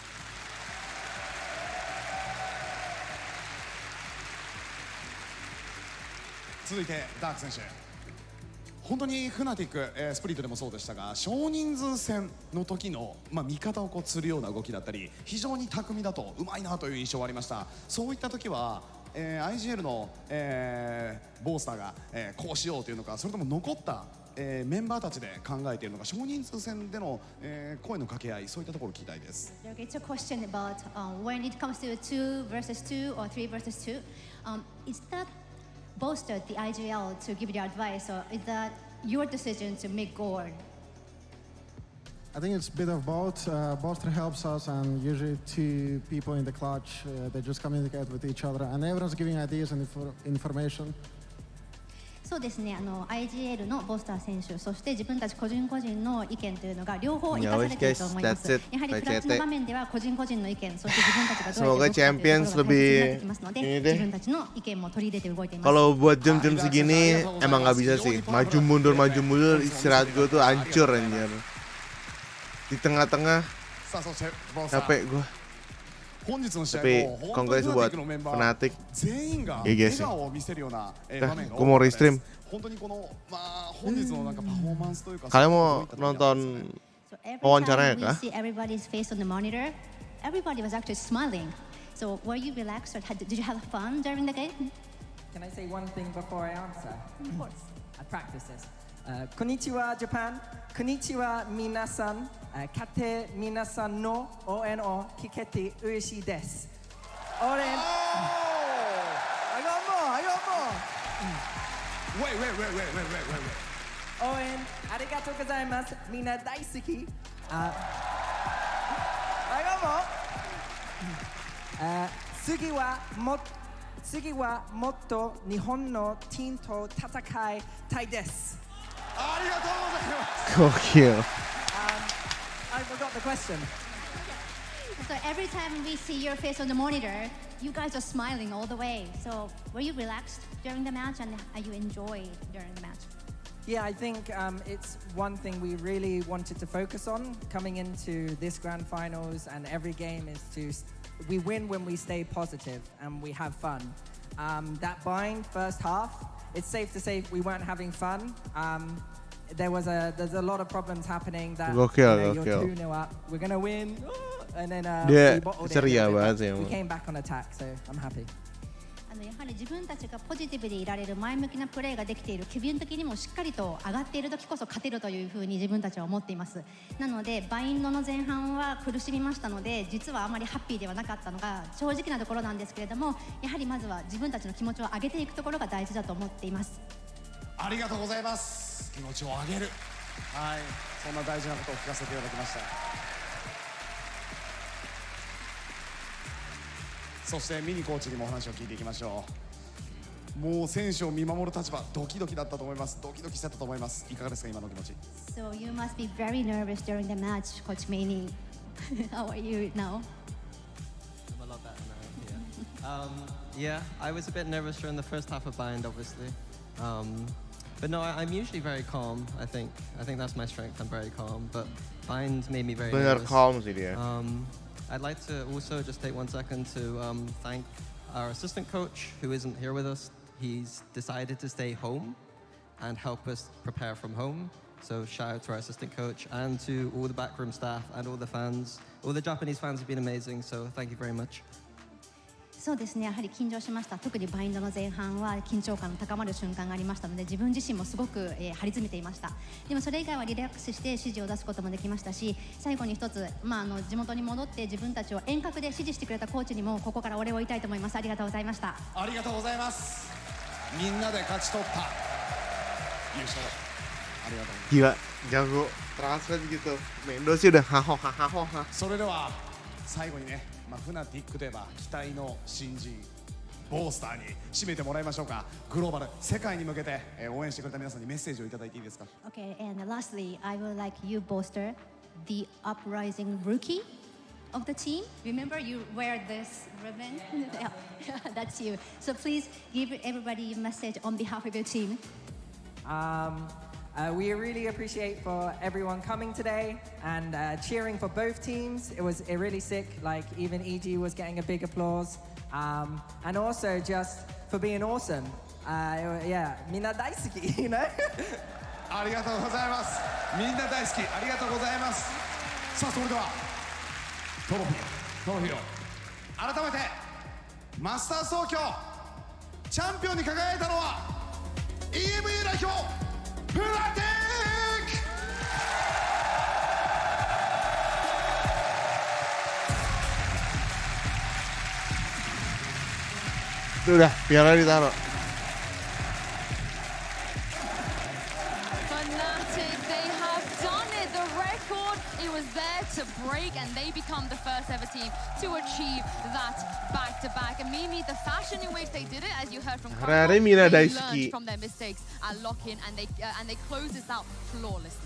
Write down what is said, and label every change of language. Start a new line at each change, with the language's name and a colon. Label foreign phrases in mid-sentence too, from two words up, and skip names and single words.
Japanese: 続いてダーク選手、本当にフナティック、スプリットでもそうでしたが、少人数戦の時の、味方をこう釣るような動きだったり、非常に巧みだとうまいなという印象がありました。そういった時は、IGL の、ボースターが、こうしようというのか、それとも残った、メンバーたちで考えているのか、少人数戦での、声の掛け合い、そういったところを聞きたいです。
English: It's a question about when it comes to 2 versus 2 or 3 versus 2. Is that bolstered the IGL to give you advice, or is that your decision to make goal? I think it's a bit of both. Bolster helps us, and usually two people in the clutch, they just communicate with each other, and everyone's giving ideas and information.
Japanese: そうですね、IGL のボスター選手、そして自分たち個人個人の意見というのが両方生かされていると思います。やはりクラッチの場面では個人個人の意見、そして自分たちがどうやって動くかというところが大切になってきますので、自分たちの意見も取り入れて動いています。
Indonesian: Kalau buat jam-jam segini emang nggak bisa sih, maju mundur istirahat gue tuh hancur anjir. Di tengah-tengah capek gue.
Japanese: 本日の試合
Indonesian: Tapi
Japanese: も
Indonesian: kalau nggak itu buat fanatik,
Japanese: 全員が
Indonesian: ya
Japanese: 笑
Indonesian: guys
Japanese: 顔を見せるような場面が
Indonesian: gue mau restream.
Japanese: 本当にこの本日のなんかパフォーマンスというか
Indonesian: Kalian mau nonton wawancaranya kah?
English: We see everybody's face on the monitor. Everybody was actually smiling. So were you relaxed, or did you have fun during the game? Can I say one thing before I answer? Of course. I practice this.
Japanese: こんにちは Japan。こんにちは皆さん. かて皆さんの応援を聞けてうえしいです.
English: Oren. I got more. Wait.
Japanese: 応援ありがとうございます。みんな大好き。次はもっと日本のチームと戦いたいです。ありがとうございます。
Indonesian: Gokil.
English: I forgot the question. So every time we see your face on the monitor, you guys are smiling all the way. So were you relaxed during the match, and you enjoyed during the match? Yeah, I think it's one thing we really wanted to focus on coming into this grand finals, and every game is we win when we stay positive and we have fun. That bind first half, it's safe to say we weren't having fun. There's a lot of problems happening that you're 2-0 up, we're gonna win, and then we bottled it. We came back on attack, so I'm happy.
Japanese: やはり自分たちがポジティブでいられる前向きなプレーができている、気分的にもしっかりと上がっている時こそ勝てるというふうに自分たちは思っています。なのでバインドの前半は苦しみましたので、実はあまりハッピーではなかったのが正直なところなんですけれども、やはりまずは自分たちの気持ちを上げていくところが大事だと思っています。ありがとうございます。気持ちを上げる、はい、そんな大事なことを聞かせていただきました。そしてミニコーチにもお話を聞いていきましょう。もう選手を見守る立場、ドキドキだったと思います。ドキドキしてたと思います。いかがですか、今の気持ち。
English: So you must be very nervous during the match, Coach Maney. How are you now? I'm a lot better now. Yeah, I was a bit nervous during the first half of bind, obviously. But no, I'm usually very calm. I think that's my strength. I'm very calm. But bind made me very nervous.
Indonesian: Calm sih dia.
English: I'd like to also just take 1 second to thank our assistant coach who isn't here with us. He's decided to stay home and help us prepare from home. So shout out to our assistant coach and to all the backroom staff and all the fans. All the Japanese fans have been amazing, so thank you very much.
Japanese: そうですね、やはり緊張しました。特にバインドの前半は緊張感の高まる瞬間がありましたので、自分自身もすごく、張り詰めていました。でもそれ以外はリラックスして指示を出すこともできましたし、最後に一つ、地元に戻って自分たちを遠隔で指示してくれたコーチにもここからお礼を言いたいと思います。ありがとうございました。ありがとうございます。みんなで勝ち取った優勝、ありがとうございます。
Indonesian: Gila, jago transfer gitu. Mendo sih udah haho.
Japanese: それでは最後にね、フナティックといえば期待の新人ボースターに締めてもらいましょうか。グローバル世界に向けて応援してくれた皆さんにメッセージをいただいていいですか。
English: Okay, and lastly, I would like you, Bolster, the uprising rookie, of the team, remember you wear this ribbon? Yeah, that's you. So please give everybody a message on behalf of your team. We really appreciate for everyone coming today and cheering for both teams. It was really sick. Like even EG was getting a big applause, and also just for being awesome.
Japanese: Yeah, みんな大好き,
English: you know.
Japanese: ありがとうございます。みんな大好き。ありがとうございます。さあそれではトロフィーを改めてマスター総挙チャンピオンに輝いたのは EMEA 代表フナティック。
Indonesian: Udah, piala ditaruh.
English: Fnatic, they have done it. The record, it was there to break, and they become the first ever team to achieve that back-to-back. And maybe the fashion in which they did it, as you heard from Kalo, they learned from their mistakes at lock-in, and they closed this out flawlessly.